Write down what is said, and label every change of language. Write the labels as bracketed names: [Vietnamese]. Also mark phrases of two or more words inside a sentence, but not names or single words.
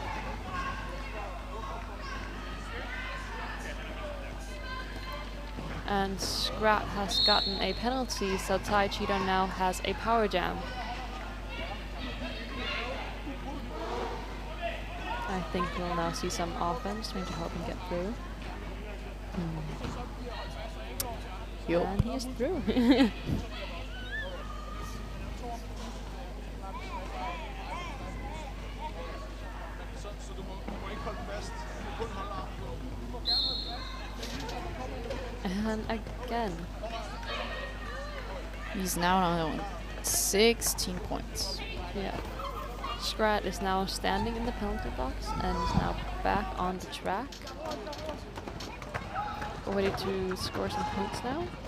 [English] And Scrat has gotten a penalty, so Thai Cheetah now has a power jam. I think we'll now see some offense trying to help him get through. Yup. And he is through. [Danish] Så du må ikke holde fast. Du må kun holde armen. [English] And again. He's now on 16 points. Yeah. Scrat is now standing in the penalty box and is now back on the track. Ready to score some points now.